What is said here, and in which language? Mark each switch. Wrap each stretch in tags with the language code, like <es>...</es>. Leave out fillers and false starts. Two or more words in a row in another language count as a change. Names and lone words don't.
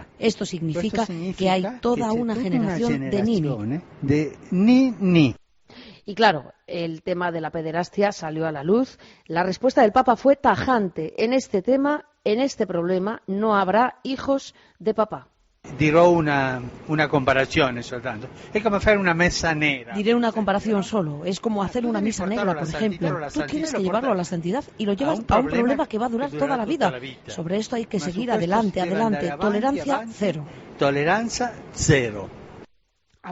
<es>Esto significa que hay toda una generación de nini. Y claro, el tema de la pederastia salió a la luz. La respuesta del Papa fue tajante. En este tema, en este problema, no habrá hijos de papá.</es> <it>Dirò una comparazione soltanto.</it> <es>Es como hacer una mesa negra. Diré una comparación solo. Es como hacer una misa negra, por ejemplo. Tú tienes que llevarlo a la santidad y lo llevas a un problema que va a durar toda la vida. Sobre esto hay que seguir adelante. Tolerancia cero. Tolerancia cero.</es>